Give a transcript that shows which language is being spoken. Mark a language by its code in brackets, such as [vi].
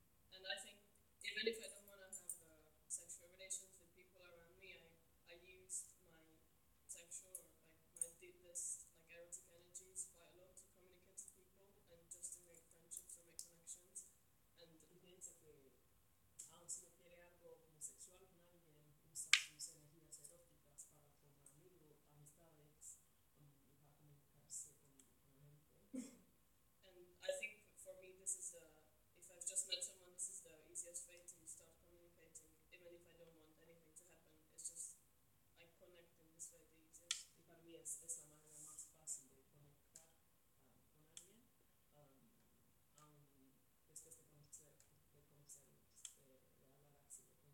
[en] And I think even if I don't want to have sexual relations with people around me, I use my sexual or like my deepest like erotic energies quite a lot to communicate to people and just to make friendships or make connections. And [es] piensa que aun si no quiere algo como sexual con alguien, usa sus energías eróticas para formar amigos, amistades, y para comunicarse con gente. [en] And I think for me this is a if I've just met someone, this is the easiest way to start communicating, even if I don't want anything to happen. It's just, I connect in this way the easiest. [es] Y para mí es la manera más fácil de conectar con alguien, después de conocer, de hablar así, de comunicar así.